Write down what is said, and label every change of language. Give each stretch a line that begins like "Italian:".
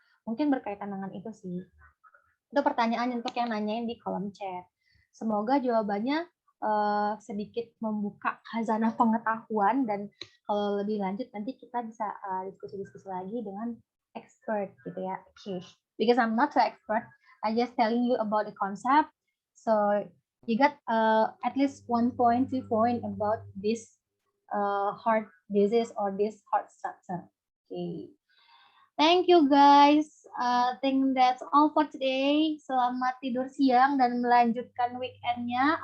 Indonesian: Mungkin berkaitan dengan itu sih. Itu pertanyaan untuk yang nanyain di kolom chat. Semoga jawabannya sedikit membuka khazanah pengetahuan, dan kalau lebih lanjut nanti kita bisa diskusi-diskusi lagi dengan expert gitu ya.
English: Okay. Because I'm not so expert, I just telling you about the concept. So you got at least 1 point, 2 point about this heart disease or this heart structure. Okay. Thank you guys. I think that's all for today.
Indonesian: Selamat tidur siang dan melanjutkan weekendnya.